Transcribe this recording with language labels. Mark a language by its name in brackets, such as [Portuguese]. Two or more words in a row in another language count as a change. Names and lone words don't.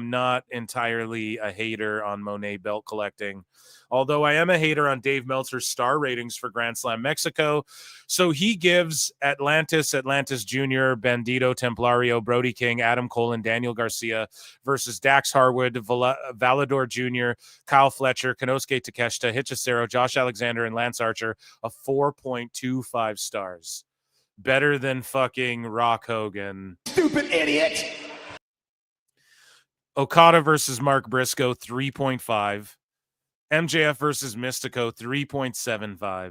[English] I'm not entirely a hater on Monet belt collecting, although I am a hater on Dave Meltzer's star ratings for Grand Slam Mexico. So he gives Atlantis Jr., Bandito, Templario, Brody King, Adam Cole, and Daniel Garcia versus Dax Harwood, Valador Jr., Kyle Fletcher, Konosuke Takeshita, Hichisero, Josh Alexander, and Lance Archer a 4.25 stars. Better than fucking Rock Hogan. Stupid idiot. Okada versus Mark Briscoe, 3.5. MJF versus Mystico, 3.75.